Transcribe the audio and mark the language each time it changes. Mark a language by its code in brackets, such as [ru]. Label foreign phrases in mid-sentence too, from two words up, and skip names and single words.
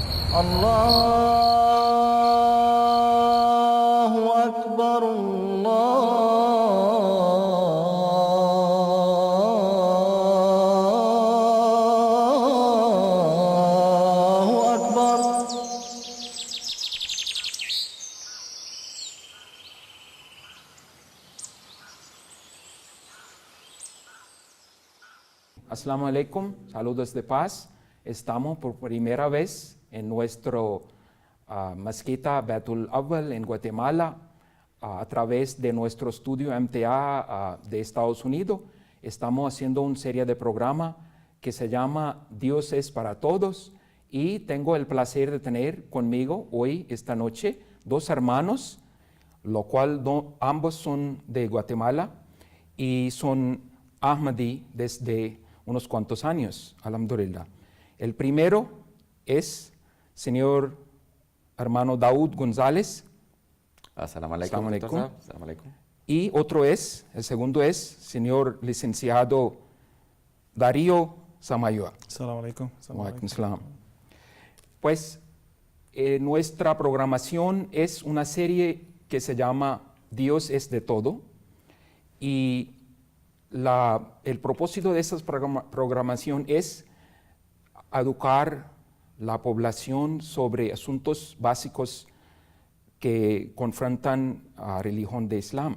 [ar] الله أكبر الله أكبر. السلام عليكم, [es] saludos de paz. Estamos por primera vez en nuestro mezquita Baitul Awwal en Guatemala a través de nuestro estudio MTA de Estados Unidos. Estamos haciendo una serie de programa que se llama Dios es para todos y tengo el placer de tener conmigo hoy, esta noche, dos hermanos, lo cual ambos son de Guatemala y son Ahmadi desde unos cuantos años, alhamdulillah. El primero es señor hermano Daud González. [ar] السلام عليكم. السلام عليكم. [es] Y el segundo es señor licenciado Darío Samayoa. [ar] السلام عليكم. وعليكم السلام. [es] Pues nuestra programación es una serie que se llama Dios es de todo y el propósito de esta programación es educar la población sobre asuntos básicos que confrontan a la religión de Islam.